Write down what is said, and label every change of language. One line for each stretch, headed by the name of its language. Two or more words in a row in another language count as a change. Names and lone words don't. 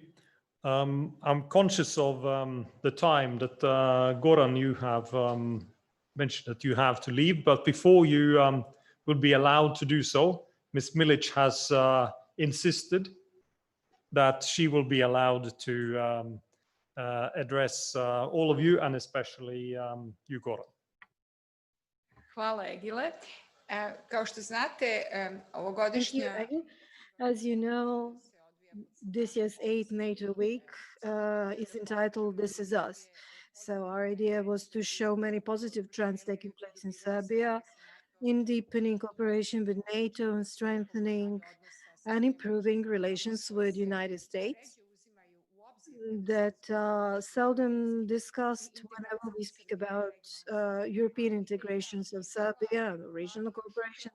English: I'm conscious of the time that Goran, you have mentioned that you have to leave, but before you will be allowed to do so, Ms. Milic has insisted that she will be allowed to address all of you, and especially you, Goran.
Serbian: Hvala, Egile. Kao što znate, ovogodišnja...
English: As you know, this year's 8th NATO Week is entitled This Is Us. So our idea was to show many positive trends taking place in Serbia, in deepening cooperation with NATO and strengthening and improving relations with the United States that seldom discussed whenever we speak about European integrations of Serbia and regional cooperation.